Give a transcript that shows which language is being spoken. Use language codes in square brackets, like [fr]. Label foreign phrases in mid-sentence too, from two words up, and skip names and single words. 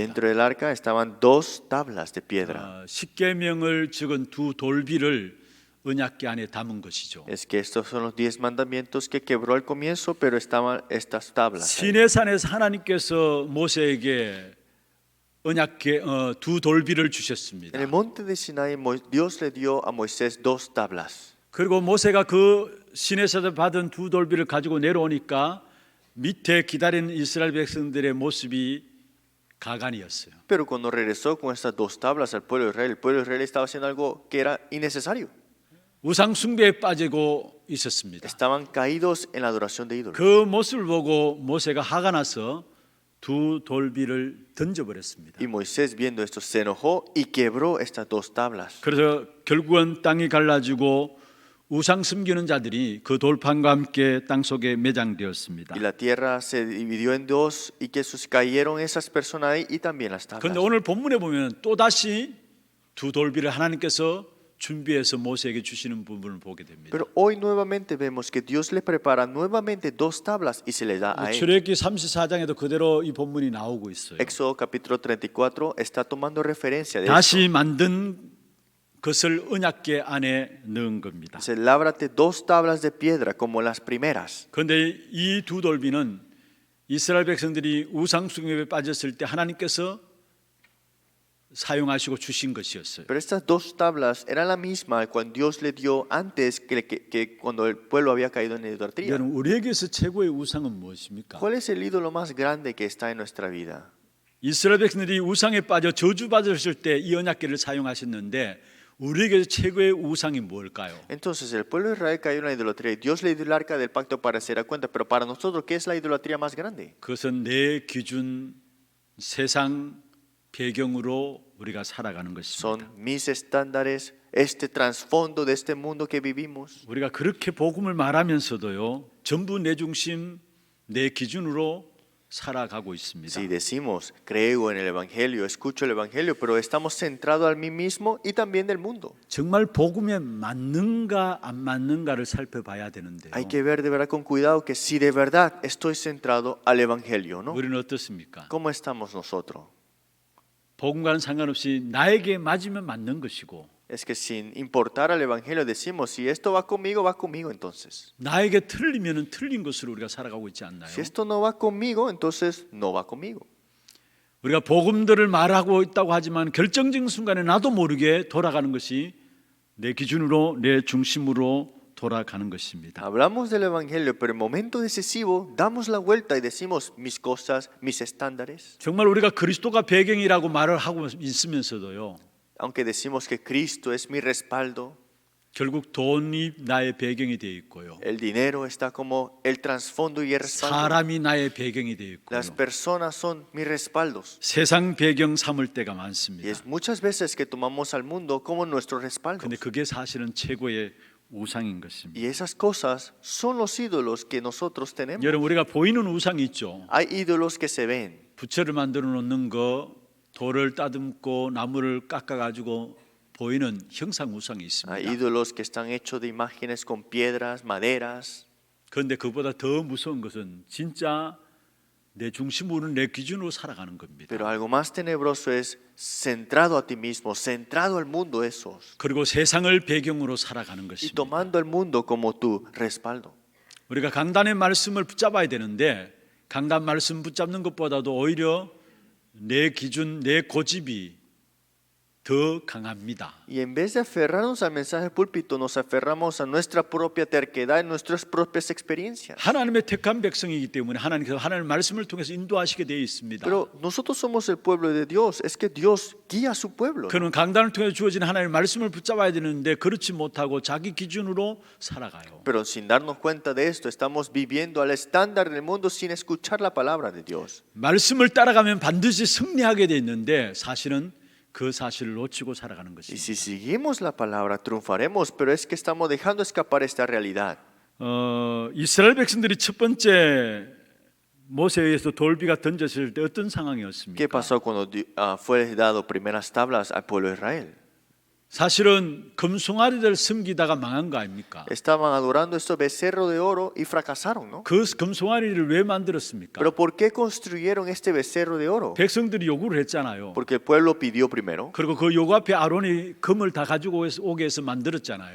[es] Dentro del arca estaban dos tablas de piedra. [ko] 십계명을 적은 두 돌비를 언약계 안에 담은 것이죠. [es] Es que estos son los 10 mandamientos que quebró al comienzo, pero estaban estas tablas. ahí. [ko] 시내산에서 하나님께서 모세에게 언약계 두 돌비를 주셨습니다. [es] En el monte de Sinai, Dios le dio a Moisés dos tablas. [ko] 그리고 모세가 그 시내에서 받은 두 돌비를 가지고 내려오니까 밑에 기다리는 이스라엘 백성들의 모습이 가관이었어요. [es] Pero cuando regresó con estas dos tablas al pueblo de Israel, el pueblo de Israel estaba haciendo algo que era innecesario. [ko] 우상 숭배에 빠지고 있었습니다. [es] Estaban caídos en la adoración de ídolos. [ko] 그 모습을 보고 모세가 화가 나서 두 돌비를 던져버렸습니다. [es] Y Moisés viendo esto se enojó y quebró estas dos tablas. [ko] 그래서 결국은 땅이 갈라지고 우상 숨기는 자들이 그 돌판과 함께 땅 속에 매장되었습니다. [es] Y la tierra se dividió en dos y que cayeron esas personas ahí y también las tablas. [ko] 그런데 오늘 본문에 보면 또 다시 두 돌비를 하나님께서 준비해서 모세에게 주시는 부분을 보게 됩니다. [es] Pero hoy nuevamente vemos que Dios le prepara nuevamente dos tablas y se le da a él. [ko] 출애굽기 34장에도 그대로 이 본문이 나오고 있어요. [es] Éxodo capítulo 34 está tomando referencia de esto. [ko] 다시 만든 것을 언약궤 안에 넣은 겁니다. [es] Dice, lábrate dos tablas de piedra como las primeras. [ko] 그런데 이 두 돌비는 이스라엘 백성들이 우상 숭배에 빠졌을 때 하나님께서 사용하시고 주신 것이었어요. [es] Pero estas dos tablas eran la misma cuando Dios le dio antes que cuando el pueblo había caído en idolatría. [ko] 여러분, 우리에게서 최고의 우상은 무엇입니까? [es] ¿Cuál es el ídolo más grande que está en nuestra vida? [ko] 이스라엘 백성들이 우상에 빠져 저주받았을 때 이 언약궤를 사용하셨는데 우리에게서 최고의 우상이 뭘까요? [es] Entonces el pueblo de Israel cayó en la idolatría y Dios le dio el arca del pacto para se dar cuenta. Pero para nosotros, ¿qué es la idolatría más grande? [ko] 그것은 내 기준, 세상 배경으로 우리가 살아가는 것입니다. [es] Son mis estándares, este trasfondo de este mundo que vivimos. [ko] 우리가 그렇게 복음을 말하면서도요, 전부 내 중심, 내 기준으로 살아가고 있습니다. [es] Si decimos, creo en el Evangelio, escucho el Evangelio, pero estamos centrados en mí mismo y también del mundo. [ko] 정말 복음에 맞는가 안 맞는가를 살펴봐야 되는데요. [es] Hay que ver de verdad con cuidado que si de verdad estoy centrado al Evangelio, ¿no? [ko] 우리는 어떻습니까? [es] ¿Cómo estamos nosotros? [ko] 복음과는 상관없이 나에게 맞으면 맞는 것이고 [es] Es que sin importar al Evangelio decimos, si esto va conmigo entonces. [ko] 나에게 틀리면 틀린 것으로 우리가 살아가고 있지 않나요? [es] Si esto no va conmigo, entonces no va conmigo. [ko] 우리가 복음들을 말하고 있다고 하지만 결정적인 순간에 나도 모르게 돌아가는 것이 내 기준으로 내 중심으로 돌아가는 것입니다. [es] Hablamos del Evangelio, pero en momento decisivo damos la vuelta y decimos mis cosas, mis estándares. [ko] 정말 우리가 그리스도가 배경이라고 말을 하고 있으면서도요. [es] Aunque decimos que Cristo es mi respaldo, [ko] 결국 돈이 나의 배경이 되어 있고요. [es] el dinero está como el trasfondo y el respaldo. [ko] 사람이 나의 배경이 되어 있고요. [es] Las personas son mis respaldos. [ko] 세상 배경 삼을 때가 [es] Y [ko] 많습니다. [es] es muchas veces que tomamos al mundo como nuestro respaldo. [ko] 근데 그게 사실은 최고의 우상인 것입니다. [es] Y esas cosas son los ídolos que nosotros tenemos. [ko] 여러분, 우리가 보이는 우상이 있죠. [es] Hay ídolos que se ven. [ko] 부채를 만들어 놓는 거, 돌을 따듬고 나무를 깎아 가지고 보이는 형상 우상이 [es] Hay [ko] 있습니다. [es] ídolos que están hechos de imágenes con piedras, maderas. [ko] 그런데 그보다 더 무서운 것은 진짜 내 중심으로 내 기준으로 살아가는 겁니다. [es] Pero algo más tenebroso es centrado a ti mismo, centrado al mundo esos. [ko] 그리고 세상을 배경으로 살아가는 [es] Y [ko] 것입니다. [es] tomando el mundo como tu respaldo. [ko] 우리가 강단의 말씀을 붙잡아야 되는데 강단 말씀 붙잡는 것보다도 오히려 내 기준, 내 고집이 더 강합니다. [es] Y en vez de aferrarnos al mensaje del púlpito, nos aferramos a nuestra propia terquedad, en nuestras propias experiencias. [ko] 하나님의 택한 백성이기 때문에 하나님께서 하나님의 말씀을 통해서 인도하시게 되어 있습니다. [es] Pero nosotros somos el pueblo de Dios, es que Dios guía a su pueblo. [ko] 그는 강단을 통해 주어진 하나님의 말씀을 붙잡아야 되는데 그렇지 못하고 자기 기준으로 살아가요. [es] Pero sin darnos cuenta de esto, estamos viviendo al estándar del mundo sin escuchar la palabra de Dios. [ko] 말씀을 따라가면 반드시 승리하게 돼 있는데 사실은 그 사실을 놓치고 살아가는 [es] Y [ko] 것입니다. [es] si seguimos la palabra, triunfaremos, pero es que estamos dejando escapar esta realidad. [ko] 이스라엘 백성들이 첫 번째 모세에 의해서 돌비가 던졌을 때 어떤 상황이었습니까? [es] ¿Qué pasó cuando fue dado primeras tablas al pueblo de Israel? [ko] 사실은 금송아리를 섬기다가 망한 거 아닙니까? [es] Estaban adorando estos becerros de oro y fracasaron, ¿no? [ko] 그 금송아리를 왜 만들었습니까? [es] Pero ¿por qué construyeron este becerro de oro? [ko] 백성들이 요구를 했잖아요. [es] Porque el pueblo pidió primero. [ko] 그리고 그 요구 앞에 아론이 금을 다 가지고 오게 해서 만들었잖아요.